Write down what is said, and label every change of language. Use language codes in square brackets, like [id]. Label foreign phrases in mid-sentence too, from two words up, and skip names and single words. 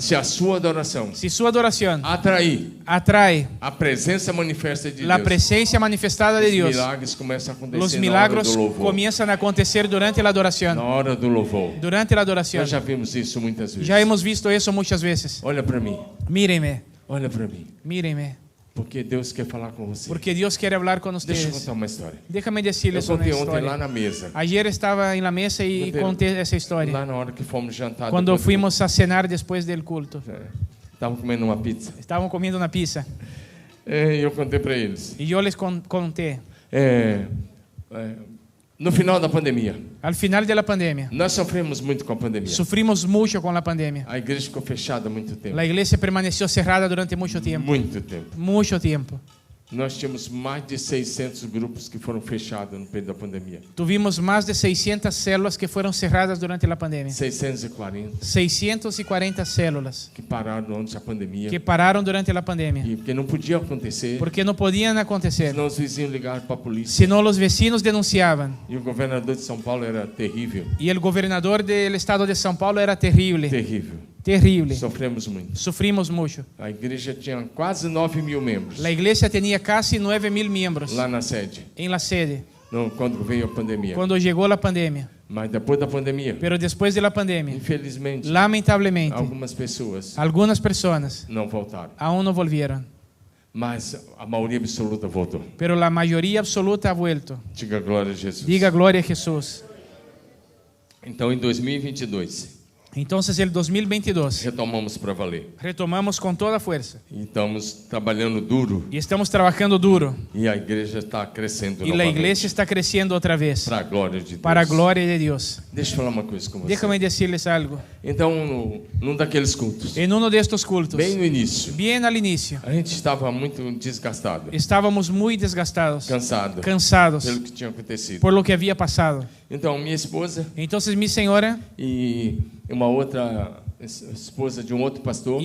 [es] si su adoración [pt] atrair [es] atrae [pt] a presença manifesta de [es] la [pt] Deus, [es] presencia manifestada de [pt] os [es] Dios, [pt] milagres começam a acontecer [es] los [pt] na hora [es] milagros [pt] do louvor. [es] comienzan a acontecer durante la adoración. [pt] Na hora do louvor. [es] Durante la adoración. [pt] Nós já vimos isso muitas vezes. [es] Ya hemos visto eso muchas veces. [pt] Olha para mim. [es] Mírenme, [pt] Olha para mim. [es] mírenme, [pt] Porque Deus quer falar com você. [es] porque Dios quiere hablar con [pt] Deixa eu [es] ustedes. [pt] contar uma história. [es] Déjame [pt] Eu [es] decirles una [pt] contei ontem lá [es] historia. [pt] na mesa. [es] Ayer estaba en la mesa y [pt] Contei [es] conté esa historia. [pt] Lá na hora que fomos jantar. [es] Cuando [pt] depois do [es] fuimos a cenar después del culto. [pt] culto. Estavam comendo uma pizza. [es] Estaban comiendo una pizza [pt] E eu contei para eles. [es] y yo les conté. [pt] No final da pandemia, [es] Al final de la pandemia, [pt] nós sofremos muito com a pandemia. [es] sufrimos mucho con la pandemia. [pt] A igreja ficou fechada há muito tempo. [es] La iglesia permaneció cerrada durante mucho tiempo. [pt] Muito tempo. [es] Mucho tiempo. [pt] Nós tínhamos mais de 600 grupos que foram fechados no período da pandemia. [es] Tuvimos más de 600 células que fueron cerradas durante la pandemia. 640 640 células [pt] que pararam antes da pandemia. [es] que pararon durante la pandemia. [pt] E porque não podia acontecer. [es] Porque no podían acontecer. [pt] Senão os vizinhos ligaram para a polícia. [es] Sino los vecinos denunciaban. [pt] E o governador de São Paulo era terrível. [es] Y el gobernador del estado de São Paulo era terrible. [pt] Terrível. [es] Terrible. [pt] Sofremos muito. [es] Sufrimos mucho. [pt] A igreja tinha quase 9.000 membros. [es] La iglesia tenía casi 9.000 miembros [pt] Lá na sede. [es] en la sede [pt] Quando veio a pandemia. [es] cuando llegó la pandemia. [pt] Mas depois da pandemia, [es] Pero después de la pandemia, [pt] infelizmente, [es] lamentablemente, [pt] algumas pessoas [es] algunas personas [pt] não voltaram. [es] aún no volvieron. [pt] Mas a maioria absoluta voltou. [es] Pero la mayoría absoluta ha vuelto. [pt] Diga glória a Jesus. [es] Diga gloria a Jesús. [pt] Então, em 2022, [es] Entonces el 2022 [pt] retomamos para valer. [es] retomamos con toda fuerza [pt] E estamos trabalhando duro. [es] y estamos trabajando duro [pt] E a igreja está crescendo [es] y la iglesia está creciendo otra vez [pt] para a glória de Deus. para a glória de Dios. Deixa eu falar uma coisa com você. [es] Déjame decirles algo. [pt] Então, num daqueles cultos, [es] En uno de estos cultos, [pt] bem no início, [es] bien al inicio, [pt] a gente estava muito desgastado, [es] estábamos muy desgastados, [pt] cansado [es] cansados [pt] pelo que tinha acontecido. [es] por lo que había pasado. [pt] Então, minha esposa [es] Entonces mi señora [pt] e uma outra esposa de um outro pastor